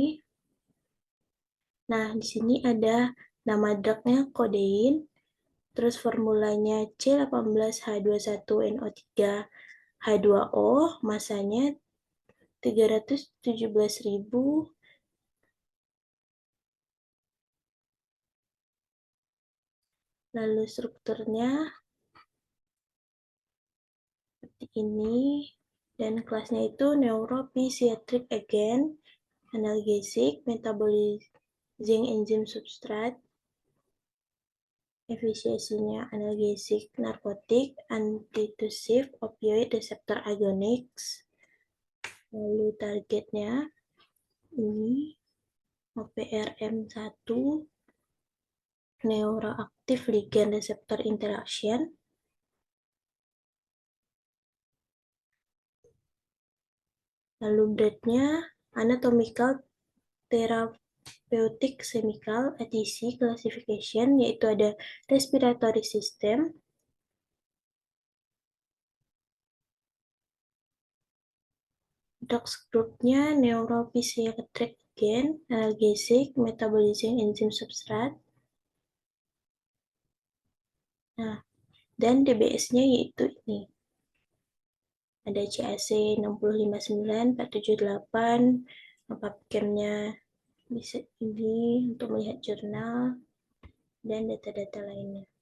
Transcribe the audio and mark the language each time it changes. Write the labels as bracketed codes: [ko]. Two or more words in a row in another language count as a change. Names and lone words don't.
[id] Nah, di sini ada nama drugnya kodein, terus formulanya C18H21NO3H2O, masanya 317.000. Lalu strukturnya seperti ini, dan kelasnya itu [en] neuropsychiatric agent, analgesic, metabolizing enzyme substrate, [id] efisiensinya analgesik, narkotik, [en] antitussive, opioid receptor agonist. [id] Lalu targetnya ini OPRM1, [en] neuroactive ligand receptor interaction. [id] Lalu breadnya [en] anatomical therapeutic chemical ATC classification, [id] yaitu ada [en] respiratory system, [id] drugs groupnya [en] neuropsychiatric agent, analgesic, metabolizing enzyme substrate. [id] Nah, dan DBS-nya yaitu ini. Ada CAC 659-478, PubChem-nya bisa ini untuk melihat jurnal, dan data-data lainnya.